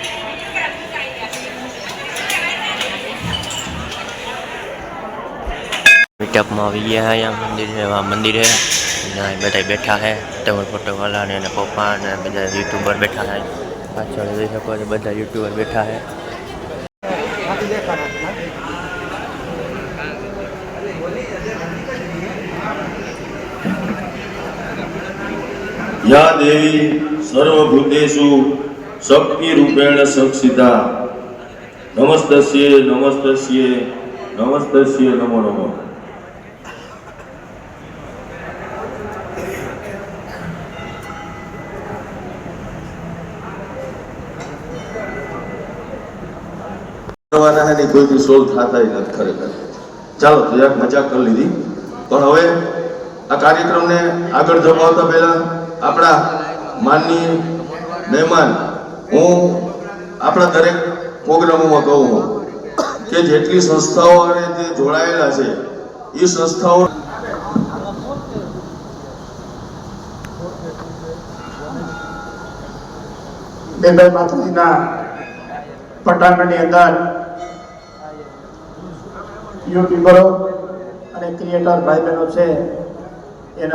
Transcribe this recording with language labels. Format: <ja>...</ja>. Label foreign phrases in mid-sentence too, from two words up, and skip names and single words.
<gu>મીટઅપમાં આવી ગયા અહીંયા મંદિરે બધા બેઠા છે, તમારા ફોટોવાળા ને એના પપ્પા ને બધા યુટ્યુબર બેઠા છે, પાછળ જોઈ શકો છો બધા યુટ્યુબર બેઠા છે।</gu> <sa>या देवी सर्वभूतेषु शक्ति रूपेण संस्थिता नमस्तस्ये नमस्तस्ये नमस्तस्ये नमो नमः।</sa> <hi>कोई सोल्व था ही नहीं खरेखर।</hi> <gu>ચલો તો એક મજાક કર લીધી, પણ હવે આ કાર્યક્રમ ને આગળ ધપાવતા પહેલા આપણા માનનીય મહેમાન હું આપણા દરેક પ્રોગ્રામોમાં કહું છું કે જેટલી સંસ્થાઓ અને જે જોડાયેલા છે એ સંસ્થાઓ બેભાઈ માતાજીના પટાંગણની અંદર યુટ્યુબરો અને ક્રિએટર ભાઈ બહેનો છે એના</gu>